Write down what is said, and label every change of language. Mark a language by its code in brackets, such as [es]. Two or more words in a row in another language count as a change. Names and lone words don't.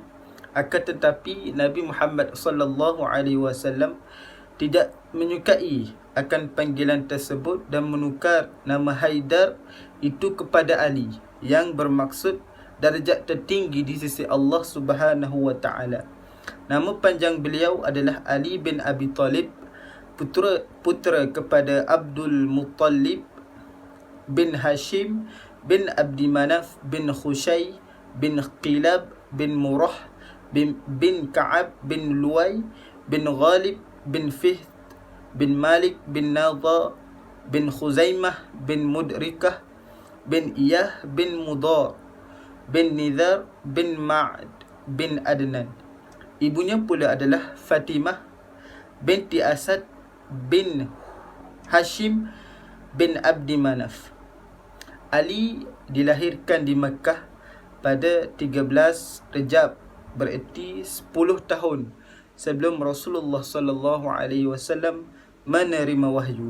[ms] Akan tetapi Nabi Muhammad SAW tidak menyukai akan panggilan tersebut dan menukar nama Haidar itu kepada Ali, yang bermaksud darjat tertinggi di sisi Allah [ar] سبحانه وتعالى. [ms] Nama panjang beliau adalah Ali bin Abi Talib, putera kepada Abdul Muttalib bin Hashim bin Abdi Manaf bin Khushay bin Qilab bin Murrah bin Ka'ab bin Luway bin Ghalib bin Fihr bin Malik bin Nadha bin Khuzaimah bin Mudrikah bin Iyah bin Mudar bin Nizar bin Ma'ad bin Adnan. Ibunya pula adalah Fatimah binti Asad bin Hashim bin Abdi Manaf. Ali dilahirkan di Mekah pada 13 Rejab, bererti 10 tahun sebelum Rasulullah SAW menerima wahyu.